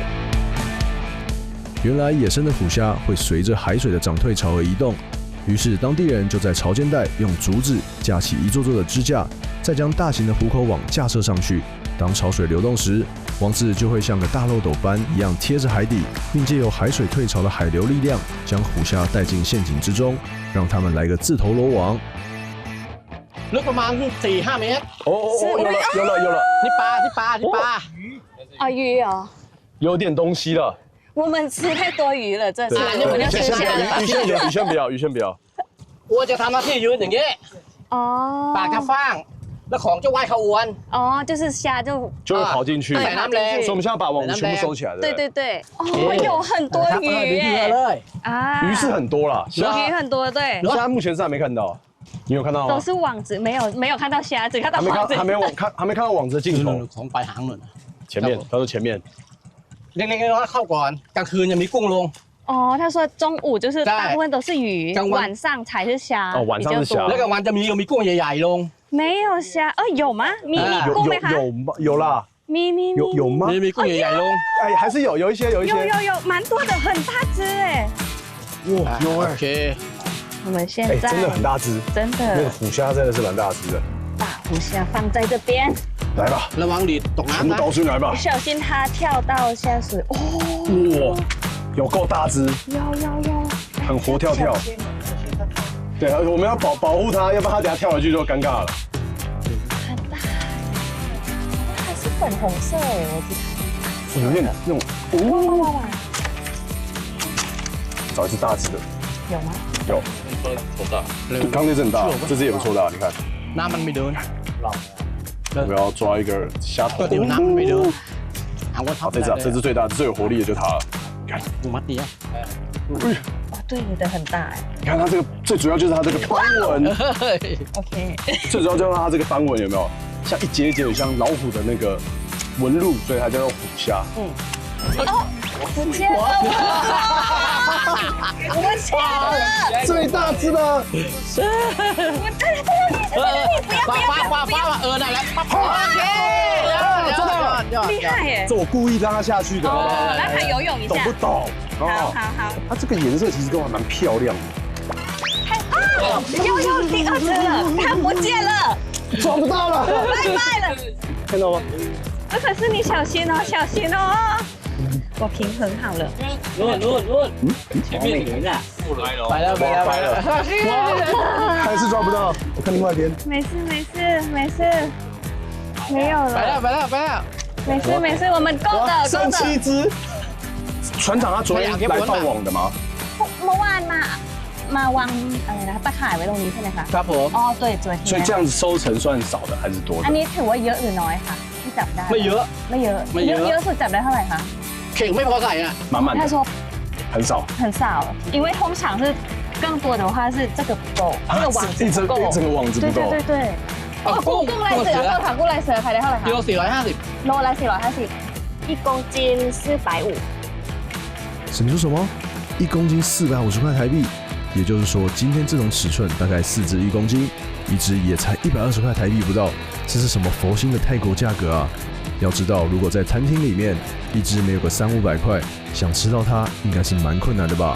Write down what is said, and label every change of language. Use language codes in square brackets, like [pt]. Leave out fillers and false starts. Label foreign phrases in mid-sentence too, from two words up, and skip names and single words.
[zh] 原来野生的虎虾会随着海水的涨退潮而移动，于是当地人就在潮间带用竹子架起一座座的支架，再将大型的虎口网架设上去。当潮水流动时，网子就会像个大漏斗般一样贴着海底，并借由海水退潮的海流力量，将虎虾带进陷阱之中，让他们来个自投罗网。 [th] ลึกประมาณ4-5 เมตร [zh] 有了 [th] นี่ปลา [zh] 啊鱼哦有点东西了我们吃太多鱼了这次我们要吃虾了鱼先不要 [th] 我จะทำหน้าที่ยืนอย่างนี้ปากกระฟ้าง那ของจะว่ายเข้าอวน [zh] 哦，就是虾就会跑进去。对 [th] ใส่น้ำแรง [zh] 所以我们现在把网子全部收起来，对对对，哦，有很多鱼耶！ [th] เลย [zh] 啊，鱼是很多啦，鱼很多，对，虾目前是还没看到，你有看到都吗？是网子，没有看到虾，只看到网子。还没看到网子的尽头， [th] ของปลายหางเลย [zh] 前面，他说前面。 [th] เล็กๆน้อยๆเข้าก่อนกลางคืนยังมีกุ้งลง [zh] 哦，他说中午就是大部分都是鱼，刚晚晚上才是虾，哦晚上是虾 [th] แล้วกลางวันจะมีกุ้งใหญ่ๆลง [zh] 没有虾，有吗？ [th] มีกุ้งไหมคะ [zh] 有啦， [th] 咪 [zh] 有吗？ [th] มีกุ้งใหญ่ๆลง [zh] 哎，还是有一些，有，蛮多的，很大只哎。哇，有 [th] โอ [zh] 哎， [th] เค [zh] 我们现哎，在真的很大只，真那个的虎虾真的是蛮大只的，把虎虾放在这边，来吧， [th] ระวังดีดตก [zh] 全部 [th] น้ำนะ [zh] 倒出来吧，小心它跳到下水。哦，哇，有够大只，有，很活跳跳。对，我们要保护它，要不然它等下跳回去就尴尬了。很大，它是粉红色哎，我记得。有点那种，哇，找一只大只的，有吗？有，刚那只很大，这只也不错大，你看。 [th] น้ำมันไม่เดิน [zh] 我们要抓一个虾头 [th] ก็。เดี๋ยวน้ำมันไม่เดินเอาว่าทั [zh] 好， บ 这只最大，最有活力的就它了。 [th] กูมัดดีอ่ะ [zh] 哦，对，你的很大哎。你看它这个，最主要就是它这个斑纹， OK。最主要就是它这个斑纹有没有像一节一节有像老虎的那个纹路，所以它叫做虎虾。哦，不见了！我见了！最大只的， [th] ฟ้านั่นแหละโอเค [zh] 厉害耶！这我故意让它下去的，哦，让它游泳一下。懂不懂？好。它这个颜色其实都还蛮漂亮的，啊！又第二只了，它不见了，抓不到了，拜拜了。看到吗？可是你小心哦，小心哦！我平衡好了。前面有人啊， [th] ไปแล้วไปแล้วไปแล้ว [zh] 还是抓不到，我看另外一边。没事，没有 [th] ไปแล้ว [zh] 了， [th] ไปแล้วไปแล้ว [zh] 没事，我们够的，够剩的。 7只。船长他昨天来放网的吗？ [th] เมื่อวานมาวางอะไรนะตะข่ายไว้ตรงนี้ใช่ไหมคะ ครับผม [zh] อ๋อ对昨天所以这样子收成算少的还是多 [th] อัน [zh] 的？ [th] นี้ถือว่าเยอะหรือน้อยคะที่จับได้ ไม่เยอะ ไม่เยอะ ไม่เยอะ เยอะสุดจับได้เท่าไหร่คะ เข่งไม่พอใส่อ่ะ [zh] 满满的，他说很少。很少，因为通常是更多的话是这个不够，这个网子一整不够。一整个网子不够。对。哦， [th] กุ้งลายเสือก็ค่ะกุ้งลายเสือขายได้เท่าไหร่ กิโล คะ 450 โลละ450， [zh] 1 公斤450。你说什么？1公斤450块台币，也就是说，今天这种尺寸大概4只1公斤，一只也才120块台币不到，这是什么佛心的泰国价格啊？要知道，如果在餐厅里面，一只没有个300-500块，想吃到它应该是蛮困难的吧？